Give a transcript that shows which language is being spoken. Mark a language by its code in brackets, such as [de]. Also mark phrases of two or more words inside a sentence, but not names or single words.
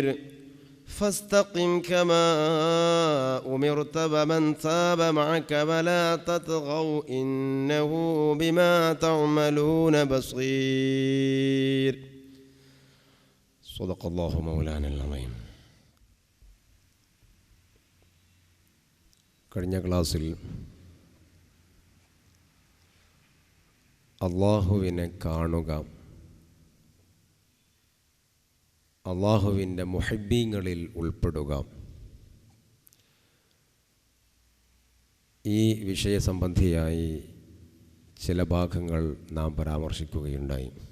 [ar] فاستقم كما أمرت ومن تاب معك ولا تطغوا إنه بما تعملون بصير. صدق الله مولانا العظيم. [ml] കഴിഞ്ഞ ക്ലാസ്സിൽ അള്ളാഹുവിനെ കാണുക, അള്ളാഹുവിൻ്റെ മുഹബ്ബീങ്ങളിൽ ഉൾപ്പെടുക, ഈ വിഷയസംബന്ധിയായി ചില ഭാഗങ്ങൾ നാം പരാമർശിക്കുകയുണ്ടായി.